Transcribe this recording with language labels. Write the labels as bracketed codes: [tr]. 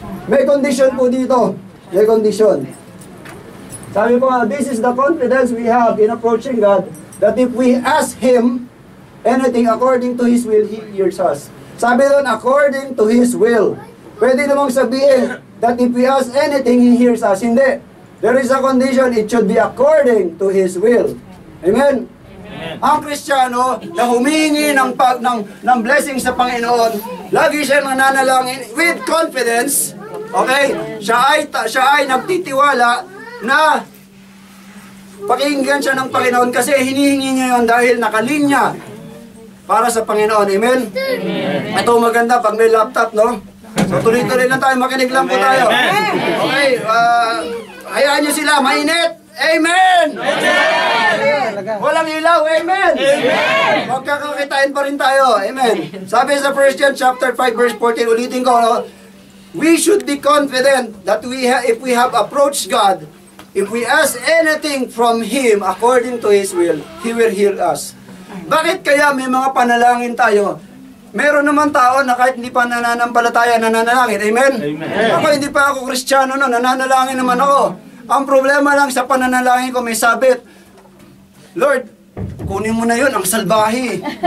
[tl] May condition po dito. May condition. Sabi po, [en] this is the confidence we have in approaching God, that if we ask Him anything according to His will, He hears us. [tl] Sabi doon, [en] according to His will. [tl] Pwede namang sabihin [en] that if we ask anything, He hears us. [tl] Hindi. [en] There is a condition, it should be according to His will. Amen? Amen. [tl] Ang Kristiyano na humingi ng blessing sa Panginoon, lagi siya nananalangin with confidence. Okay? Siya ay nagtitiwala na pakinggan siya ng Panginoon kasi hinihingi niya yun dahil nakalinya para sa Panginoon. [en] Amen? Amen. [tl] Ito maganda pag may laptop, no? So tuloy-tuloy lang tayo, makinig lang po tayo. [en] Amen. [tl] Okay, hayaan niyo sila, mainit. Amen! Walang ilaw, amen! Magkakakitain pa rin tayo, amen. Sabi sa 1 John chapter 5 verse 14, ulitin ko, no? [en] We should be confident that if we have approached God, if we ask anything from Him according to His will, He will hear us. [tl] Bakit kaya may mga panalangin tayo? Meron naman tao na kahit hindi pa nananampalataya, nananalangin. Amen? [en] Amen. [tl] Ako hindi pa ako Kristiyano, no? Nananalangin naman ako. Ang problema lang sa pananalangin ko, may sabit. Lord, kunin mo na yun, ang salbahe.